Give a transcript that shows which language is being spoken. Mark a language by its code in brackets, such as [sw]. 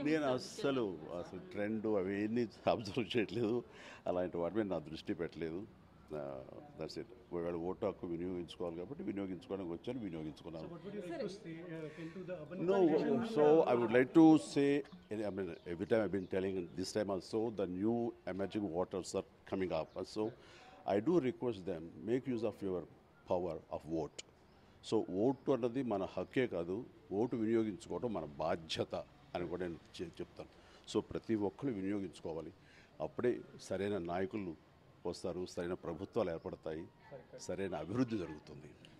[te] నేను అసలు ట్రెండ్ అవి ఏమీ అబ్జర్వ్ చేయట్లేదు, అలాంటి వాటి మీద నా దృష్టి పెట్టలేదు. [en] That's it. [te] వాళ్ళు ఓటు హక్కు వినియోగించుకోవాలి కాబట్టి వినియోగించుకోవడానికి వచ్చాను, వినియోగించుకున్నాను. [en] No, so I would like to say, I mean, every time I've been telling, this time also, the new emerging waters are coming up. So I do request them, make use of your power of vote. [te] So vote అన్నది మన హక్కే కాదు, vote వినియోగించుకోవడం మన బాధ్యత అని కూడా నేను చెప్తాను. So ప్రతి ఒక్కరు వినియోగించుకోవాలి, అప్పుడే సరైన నాయకులు వస్తారు, సరైన ప్రభుత్వాలు ఏర్పడతాయి, సరైన అభివృద్ధి జరుగుతుంది.